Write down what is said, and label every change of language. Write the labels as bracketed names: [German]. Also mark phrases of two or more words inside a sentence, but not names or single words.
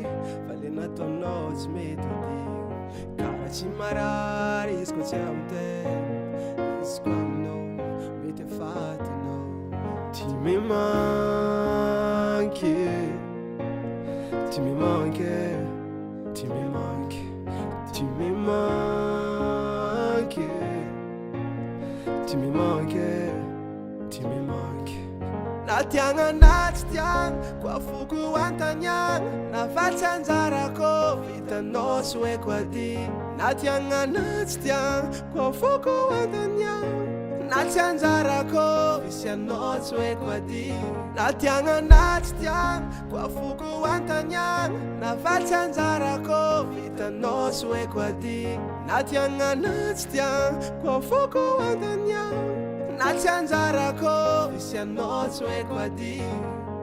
[Malagasy] fa le nataonao tsy mety adigna karaha tsy marary izy koa tsy amintena izy koa aminao mety afatinao [French] tu me manques tu me manques tu me manques tu me manques tu me manques tu me manques [Malagasy] na tiagna na tsy tiagna koa foko antaniagna na vatsy anjarako vitanao tsy haiko adigna na tiagna na tsy tiagna koa foko antaniagna na tsy anjarako visy anao tsy haiko adigna na tiagna na tsy tiagna koa foko antaniagna na vatsy anjarako vitanao tsy haiko adigna na tiagna na tsy tiagna koa foko antaniagna na tsy anjarako visy anao tsy haiko adigna